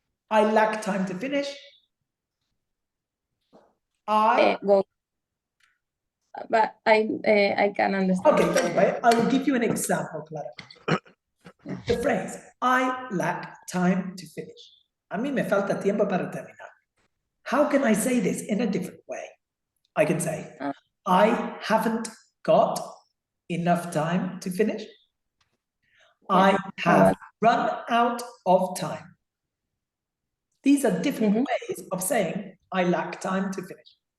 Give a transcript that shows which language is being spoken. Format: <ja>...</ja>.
<en>I lack time to finish. Go. But I can understand. Okay, anyway, I will give you an example, Clara. The phrase, I lack time to finish.</en> <es>A mí me falta tiempo para terminar.</es> <en>How can I say this in a different way? I can say, I haven't got enough time to finish. I have run out of time. These are different ways of saying, I lack time to finish.</en>